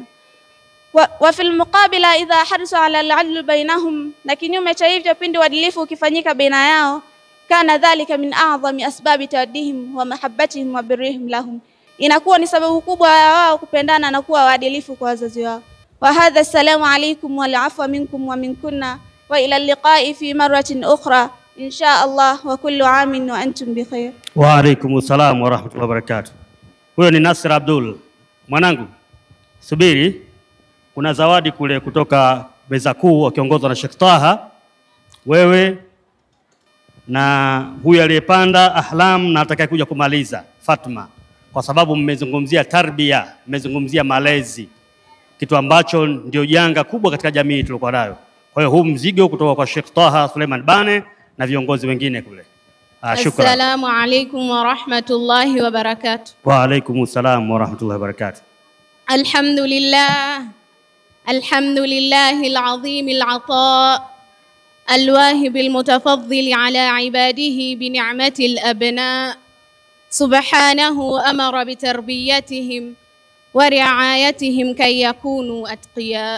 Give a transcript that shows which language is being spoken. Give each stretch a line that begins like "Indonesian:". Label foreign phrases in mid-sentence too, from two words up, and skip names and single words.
Arabic: وفي المقابل إذا حرص على العدل بينهم,
Swahili: na kinyume cha hivyo pindi uadilifu ukifanyika baina yao,
Arabic: كان ذلك من أعظم أسباب توادهم ومحبتهم وبرهم لهم,
Swahili: inakuwa ni sababu kubwa ya wao kupendana na kuwa waadilifu kwa wazazi wao.
Arabic: وهذا والسلام عليكم والعفو منكم ومنكن وإلى اللقاء في مرة أخرى إن شاء الله وكل عام وأنتم بخير. وعليكم السلام ورحمة الله وبركاته.
Swahili: Huyo ni Nasr Abdul. Mwanangu, subiri, kuna zawadi kule kutoka meza kuu wakiongozwa na Sheikh Taha, wewe na huyu aliyepanda Ahlam na atakayekuja kumaliza Fatma, kwa sababu mmezungumzia tarbia, mmezungumzia malezi, kitu ambacho ndio janga kubwa katika jamii tulikuwa nayo. Kwa hiyo huu mzigo kutoka kwa Sheikh Taha Suleiman Bane na viongozi wengine kule. Shukran.
Arabic: السلام عليكم ورحمة الله وبركاته. وعليكم السلام ورحمة الله وبركاته. الحمد لله العظيم العطاء الواهب المتفضل على عباده بنعمة الأبناء، سبحانه أمر بتربيتهم ورعايتهم كي يكونوا أتقياء.